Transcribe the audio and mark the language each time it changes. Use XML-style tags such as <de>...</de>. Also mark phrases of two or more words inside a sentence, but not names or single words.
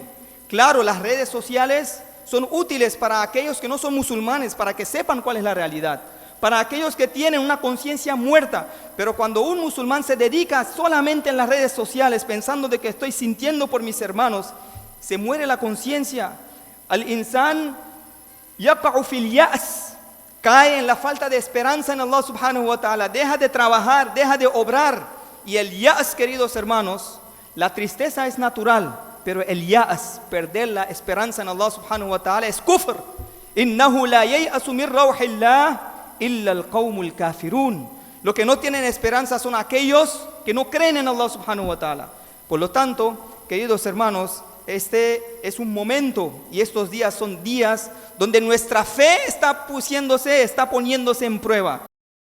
<es>Claro, las redes sociales son útiles para aquellos que no son musulmanes, para que sepan cuál es la realidad, para aquellos que tienen una conciencia muerta. Pero cuando un musulmán se dedica solamente en las redes sociales pensando de que estoy sintiendo por mis hermanos, se muere la conciencia.</es> <ar>الإنسان يقع في اليأس,</ar> <es>cae en la falta de esperanza en Allah</es> <ar>سبحانه وتعالى,</ar> <es>deja de trabajar, deja de obrar. Y el ya's, queridos hermanos, la tristeza es natural, pero el ya's, perder la esperanza en Allah</es> <ar>سبحانه وتعالى,</ar> <es>es kufr.</es> <ar>إنه لا ييأس من روح الله إلا القوم الكافرون.</ar> <es>Lo que no tienen esperanza son aquellos que no creen en Allah</es> <ar>سبحانه وتعالى.</ar> <es>Por lo tanto, queridos hermanos, este es un momento y estos días son días donde nuestra fe está poniéndose en prueba.</es>